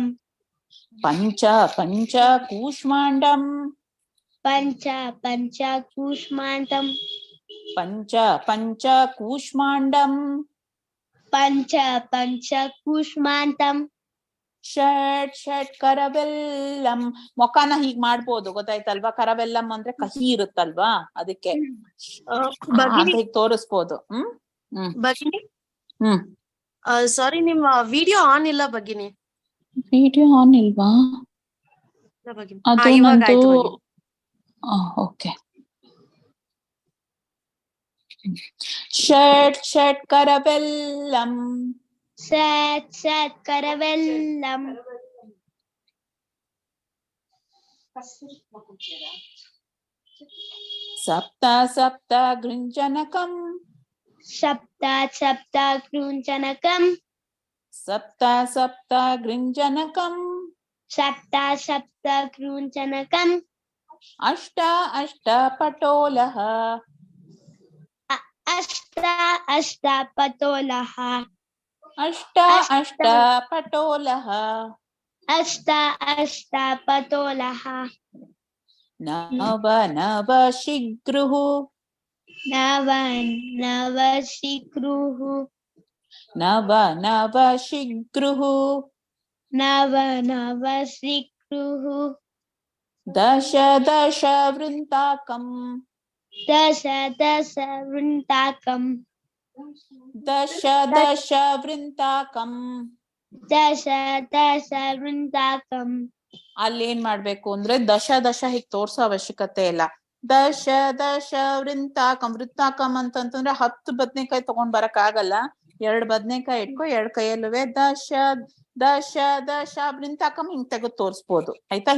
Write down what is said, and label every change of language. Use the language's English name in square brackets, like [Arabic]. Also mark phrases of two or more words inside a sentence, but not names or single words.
[Sanskrit] ಪಂಚ ಪಂಚ ಕೂಷ್ಮಾಂಡಂ. पञ्च पञ्च कूष्माण्डम्. ಪಂಚ ಪಂಚ ಕೂಷ್ಮಾಂಡಂ. पञ्च पञ्च कूष्माण्डम्. ಷಟ್ ಷಟ್ ಕರವೆಲ್ಲಂ. [Kannada] ಮೊಖನ ಹೀಗ್ ಮಾಡ್ಬೋದು, ಗೊತ್ತಾಯ್ತಲ್ವಾ? ಕರವೆಲ್ಲಂ ಅಂದ್ರೆ ಕಹಿ ಇರುತ್ತಲ್ವಾ, ಅದಕ್ಕೆ ಹೀಗ್ ತೋರಿಸ್ಬೋದು. ಭಗಿನಿ ಹ್ಮ್ ಸಾರಿ, ನಿಮ್ಮ [English] video on [Kannada] ಇಲ್ಲ ಭಗಿನಿ. [English] video on [Kannada] ಇಲ್ವಾ? ಭಗಿನಿ ಅದು ಇವಾಗ ನಂದು. ಆಯ್ತು ಭಗಿನಿ. ಓಕೆ. [Sanskrit] ಷಟ್ ಷಟ್ ಕರವೆಲ್ಲಂ. षट् षट् करवेल्लम्. ಸಪ್ತ ಸಪ್ತ ಗೃಂಜನಕಂ. सप्त सप्त कृञ्जनकम्. ಸಪ್ತ ಸಪ್ತ ಗೃಂಜನಕಂ. सप्त सप्त कृञ्जनकम्. ಅಷ್ಟ ಅಷ್ಟ ಪಟೋಲಃ. अष्ट अष्ट पटोलः. ಅಷ್ಟ ಅಷ್ಟ ಪಟೋಲಃ. अष्ट अष्ट पटोलः. ನವ ನವ ಶಿಗ್ರುಃ. नव नव शिग्रुः. ನವ ನವ ಶಿಗ್ರುಃ. नव नव शिग्रुः. ದಶ ದಶ ವೃಂತಾಕಂ. दश दश वृन्ताकम्. ದಶ ದಶ ವೃಂತಾಕಂ. दश दश वृन्ताकम्. [Kannada] ಅಲ್ಲಿ ಏನ್ ಮಾಡ್ಬೇಕು ಅಂದ್ರೆ ದಶ ದಶ ಹೀಗ್ ತೋರ್ಸೋ ಅವಶ್ಯಕತೆ ಇಲ್ಲ. [Sanskrit] ದಶ ದಶ ವೃಂತಾಕಂ. [Kannada] ವೃತ್ತಾಕಂ ಅಂತಂತಂದ್ರೆ 10 ಬದ್ನೆಕಾಯಿ ತಗೊಂಡ್ ಬರಕ್ ಆಗಲ್ಲ. 2 ಬದ್ನೆಕಾಯಿ ಇಟ್ಕೊ, 2 ಕೈಯಲ್ಲುವೆ [Sanskrit] ದಶ ದಶ ದಶ ವೃಂತಾಕಂ [Kannada] ಹಿಂಗ್ ತೆಗೆದು ತೋರ್ಸ್ಬೋದು ಆಯ್ತಾ.